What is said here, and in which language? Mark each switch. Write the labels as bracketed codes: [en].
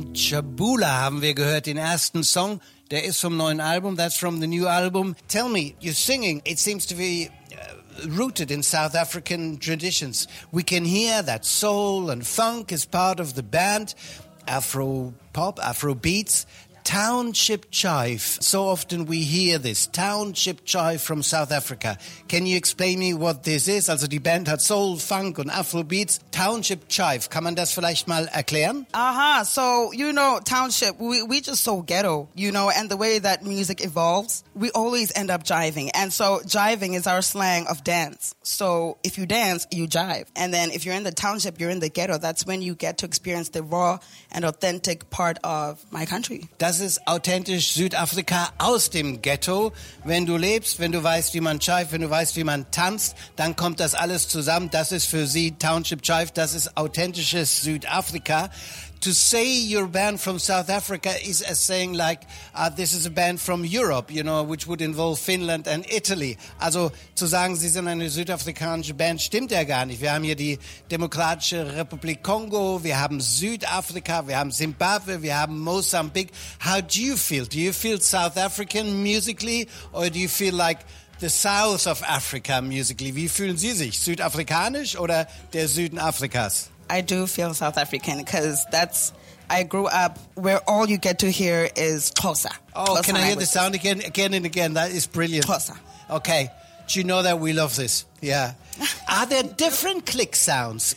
[de] Chabula haben wir gehört, den ersten Song. Der ist vom neuen Album. [en] That's from the new album. Tell me, you're singing. It seems to be rooted in South African traditions. We can hear that soul and funk is part of the band. Afro pop, Afro beats. Township Chive. So often we hear this. Township Chive from South Africa. Can you explain me what this is? [de] Also die Band hat Soul, Funk und Afrobeats. Township Chive. Kann man das vielleicht mal erklären? Aha. [en] So, you know, Township, we just so ghetto, you know, and the way that music evolves, we always end up jiving. And so jiving is our slang of dance. So if you dance, you jive. And then if you're in the township, you're in the ghetto. That's when you get to experience the raw and authentic part of my country. [de] Das ist authentisch Südafrika aus dem Ghetto. Wenn du lebst, wenn du weißt, wie man jive, wenn du weißt, wie man tanzt, dann kommt das alles zusammen. Das ist für sie Township Jive. Das ist authentisches Südafrika. [en] To say you're a band from South Africa is as saying like, this is a band from Europe, you know, which would involve Finland and Italy. [de] Also zu sagen, sie sind eine südafrikanische Band, stimmt ja gar nicht. Wir haben hier die Demokratische Republik Kongo, wir haben Südafrika, wir haben Zimbabwe, wir haben Mosambik. [en] How do you feel? Do you feel South African musically or do you feel like the South of Africa musically? [de] Wie fühlen Sie sich? Südafrikanisch oder der Süden Afrikas? [en] I do feel South African because that's, I grew up where all you get to hear is Xhosa. Oh, Xhosa, can I hear languages. The sound again? Again and again. That is brilliant. Xhosa. Okay. Do you know that we love this? Yeah. Are there different click sounds?